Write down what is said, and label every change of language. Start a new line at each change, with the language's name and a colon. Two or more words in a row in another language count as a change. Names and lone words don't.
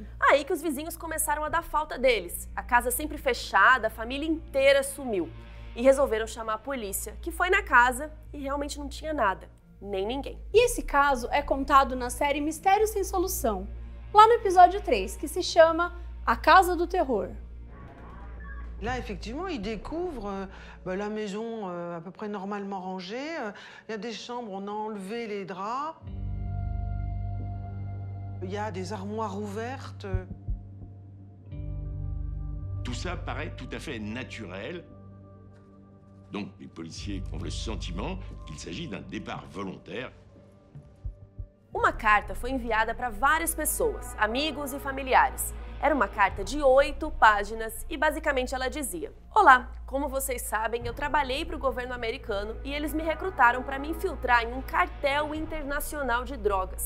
Portuguese: Aí que os vizinhos começaram a dar falta deles. A casa sempre fechada, a família inteira sumiu. E resolveram chamar a polícia, que foi na casa e realmente não tinha nada. Nem ninguém. E esse caso é contado na série Mistério Sem Solução, lá no episódio 3, que se chama A Casa do Terror.
French: Là, effectivement, ils découvrent la maison à peu près normalement rangée. Il y a des chambres, on a enlevé les draps. Il y a des armoires ouvertes. Tout ça paraît tout à fait naturel. Donc, les policiers ont le sentiment qu'il s'agit d'un départ volontaire.
Portuguese: Uma carta foi enviada para várias pessoas, amigos e familiares. Era uma carta de 8 páginas e basicamente ela dizia: Olá, como vocês sabem, eu trabalhei para o governo americano e eles me recrutaram para me infiltrar em um cartel internacional de drogas.